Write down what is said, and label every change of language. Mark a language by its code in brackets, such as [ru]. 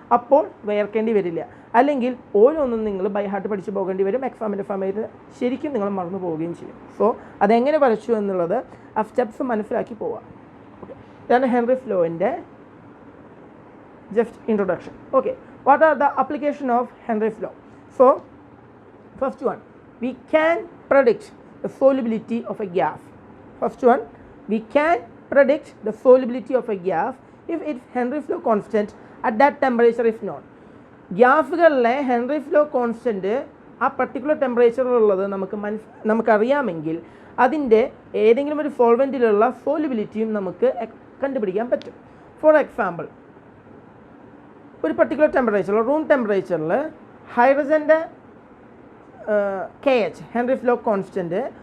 [ml] അപ്പോൾ വരയ്ക്കേണ്ടി വരില്ല. അല്ലെങ്കിൽ ഓരോന്നും നിങ്ങൾ ബൈ ഹാർട്ട് പഠിച്ച് പോകേണ്ടി വരും. എക്സാമിൻ്റെ സമയത്ത് ശരിക്കും നിങ്ങൾ മറന്നു പോവുകയും ചെയ്യും. സോ അതെങ്ങനെ വരച്ചു എന്നുള്ളത് ആ സ്റ്റെപ്സ് മനസ്സിലാക്കി പോവുക. ഓക്കെ. ഇതാണ് Heinrich ലോൻ്റെ just introduction. Okay. [en] What are the application of Henry's law? So first one, we can predict the solubility of a gas. First one, we can predict the solubility of a gas if its Henry's law constant at that temperature is known. [ml] ഗ്യാസുകളിലെ Heinrich law constant ആ particular ടെമ്പറേച്ചറിലുള്ളത് നമുക്കറിയാമെങ്കിൽ അതിൻ്റെ ഏതെങ്കിലും ഒരു സോൾവെൻറ്റിലുള്ള സോലുബിലിറ്റിയും നമുക്ക് കണ്ടുപിടിക്കാൻ പറ്റും. For example, ഒരു particular ടെമ്പറേച്ചറിൽ, room ടെമ്പറേച്ചറിൽ ഹൈഡ്രജൻ്റെ KH ഹെൻറിസ് ലോ കോൺസ്റ്റൻറ്റ്